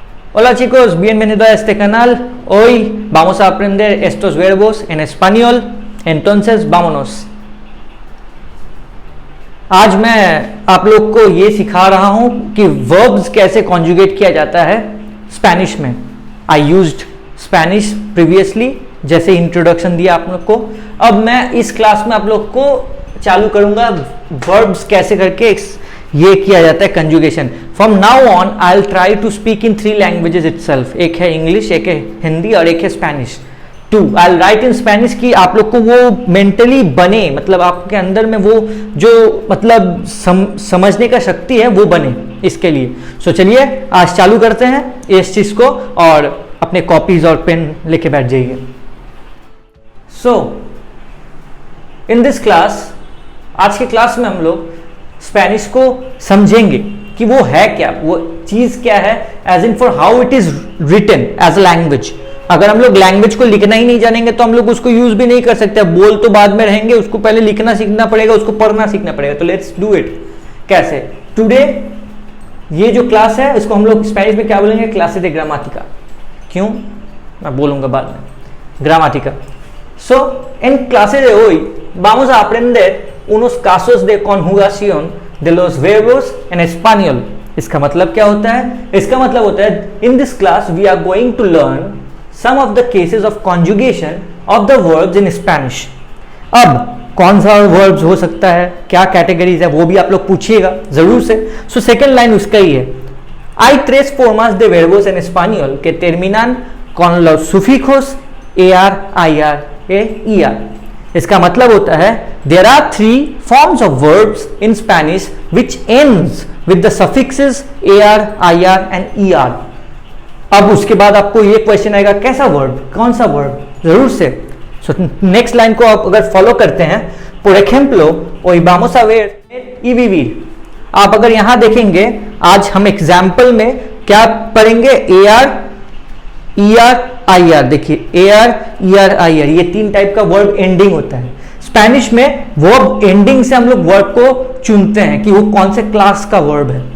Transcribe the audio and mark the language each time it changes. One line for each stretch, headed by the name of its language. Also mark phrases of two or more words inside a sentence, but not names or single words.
Spanish: Hola chicos, bienvenidos a este canal. Hoy vamos a aprender estos verbos en español. Entonces, vámonos.
Hindi: आज मैं आप लोग को ये सिखा रहा हूं कि वर्ब्स कैसे कॉन्जुगेट किया जाता है स्पेनिश में.
English: I used Spanish previously,
Hindi: जैसे इंट्रोडक्शन दिया आप लोग को. अब मैं इस क्लास में आप लोग को चालू करूंगा वर्ब्स कैसे करके ये किया जाता है कंजुगेशन.
English: From now on I will try to speak in 3 languages itself.
Hindi: एक है इंग्लिश, एक है हिंदी और एक है स्पेनिश. 2
English: I will write in Spanish
Hindi: कि आप लोग को वो मेंटली बने, मतलब आपके अंदर में वो जो मतलब समझने का शक्ति है वो बने इसके लिए. सो चलिए आज चालू करते हैं इस चीज को और अपने कॉपीज और पेन लेके बैठ जाइए.
English: So in this class,
Hindi: आज के क्लास में हम लोग स्पेनिश को समझेंगे कि वो है क्या, वो चीज क्या है,
English: As in for how it is written as a language.
Hindi: अगर हम लोग लैंग्वेज को लिखना ही नहीं जानेंगे तो हम लोग उसको यूज भी नहीं कर सकते. बोल तो बाद में रहेंगे, उसको पहले लिखना सीखना पड़ेगा, उसको पढ़ना सीखना पड़ेगा. तो
English: Let's do it.
Hindi: कैसे? टुडे ये जो क्लास है इसको हम लोग स्पेनिश में क्या बोलेंगे?
Spanish: क्लासे de gramática.
Hindi: क्यों? मैं बोलूंगा बाद में.
Spanish: Gramática. So, en clase de hoy vamos a aprender unos casos de conjugación de los verbos en español.
Hindi: इसका मतलब क्या होता है? इसका मतलब होता है
English: in this class we are going to learn some of the cases of conjugation of the verbs in Spanish.
Hindi: अब कौन सा verbs हो सकता है, क्या कैटेगरीज है, वो भी आप लोग पूछिएगा जरूर से.
English: So second line
Hindi: उसका ही है.
Spanish: Hay 3 formas de verbos en español que terminan con los sufijos er, ir, er.
Hindi: इसका मतलब होता है
English: there are 3 forms of verbs in Spanish which ends with the suffixes er, ir and er.
Hindi: अब उसके बाद आपको ये क्वेश्चन आएगा कैसा वर्ब, कौन सा वर्ब, जरूर से.
English: So next line
Hindi: को आप अगर फॉलो करते हैं,
Spanish: por ejemplo, hoy vamos a ver y vivir.
Hindi: आप अगर यहां देखेंगे आज हम एग्जाम्पल में क्या पढ़ेंगे? er, er, ir. देखिए er, er, ir ये 3 टाइप का
English: verb ending
Hindi: होता है. स्पेनिश में
English: verb ending
Hindi: से हम लोग वर्ब को चुनते हैं कि वो कौन से क्लास का वर्ब है.